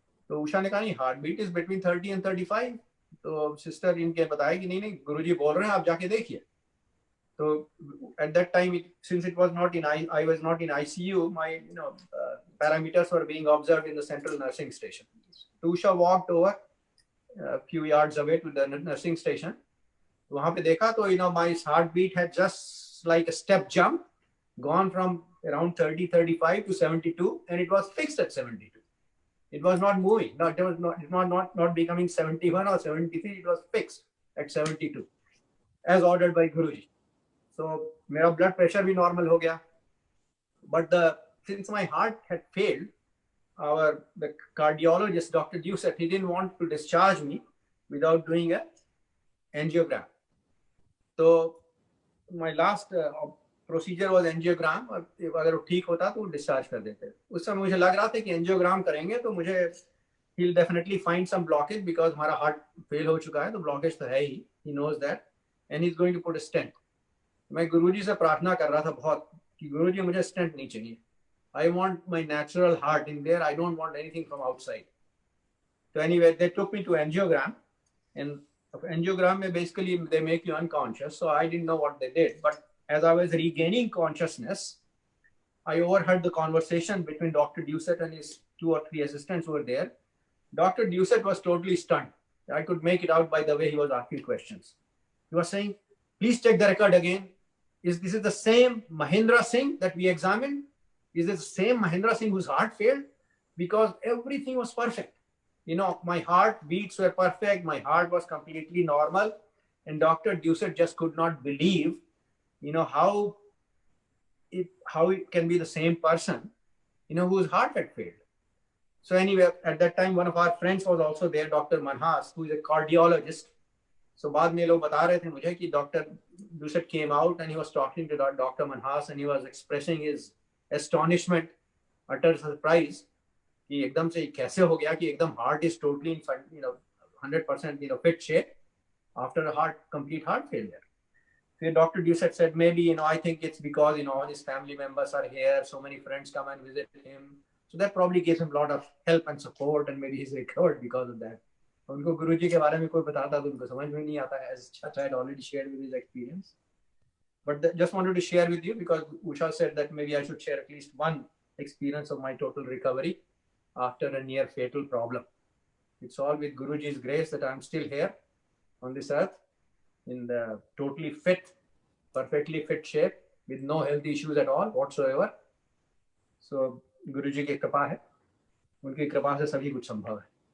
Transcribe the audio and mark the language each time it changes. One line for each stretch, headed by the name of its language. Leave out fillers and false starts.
Hindi: तो उषा ने कहा नहीं,
English: Heart beat is between 30 and 35.
Hindi: तो सिस्टर इनके बताया कि नहीं गुरुजी बोल रहे हैं, आप जाके देखिए.
English: तो at that time, since it was not in I was not in ICU, my parameters were being observed in the central nursing station. So Usha walked over a few yards away to the nursing station.
Hindi: वहां पे देखा तो
English: my heartbeat had just like a step jump gone from around 30-35 to 72, and it was fixed at 72. It was not moving. It was not becoming 71 or 73. It was fixed at 72, as ordered by Guruji.
Hindi: So मेरा blood pressure भी normal हो गया.
English: But since my heart had failed, the cardiologist, Dr. Doucet, he didn't want to discharge me without doing a angiogram.
Hindi: So
English: my last procedure was angiogram,
Hindi: और अगर वो ठीक होता तो डिस्चार्ज कर देते. उस समय मुझे लग रहा था कि एंजियोग्राम करेंगे तो मुझे
English: he will definitely find some blockage because
Hindi: हमारा हार्ट फेल हो चुका है, तो ब्लॉकेज तो है he
English: Knows that, and he is going to put a stent.
Hindi: मैं गुरुजी से प्रार्थना कर रहा था बहुत कि गुरुजी मुझे स्टेंट नहीं चाहिए,
English: I want my natural heart in there, I don't want anything from outside. तो anyway they took me to angiogram, and angiogram में basically they make you unconscious, so I didn't know what they did. But as I was regaining consciousness, I overheard the conversation between Dr. Doucet and his 2 or 3 assistants who were there. Dr. Doucet was totally stunned. I could make it out by the way he was asking questions. He was saying, please check the record again. This is the same Mahendra Singh that we examined? Is it the same Mahendra Singh whose heart failed? Because everything was perfect. My heart beats were perfect. My heart was completely normal. And Dr. Doucet just could not believe, how it can be the same person, whose heart had failed. So anyway, at that time, one of our friends was also there, Dr. Manhas, who is a cardiologist.
Hindi: So बाद में लोग बता रहे थे मुझे कि Dr.
English: Doucet came out and he was talking to Dr. Manhas and he was expressing his astonishment, utter surprise.
Hindi: कि एकदम से कैसे हो गया कि एकदम
English: Heart is totally in 100% fit shape after a complete heart failure.
Hindi: फिर Dr.
English: Doucet said maybe I think it's because all his family members are here, so many friends come and visit him, so that probably gives him a lot of help and support, and maybe he's recovered because of that.
Hindi: उनको गुरुजी के बारे में कोई बताता तो उनको समझ में नहीं आता है,
English: as Chacha had already shared with his experience. But just wanted to share with you because Usha said that maybe I should share at least one experience of my total recovery after a near fatal problem. It's all with Guruji's grace that I'm still here on this earth in the totally fit, perfectly fit shape with no health issues at all whatsoever.
Hindi: So Guruji की कृपा है, उनकी कृपा से सभी कुछ संभव है.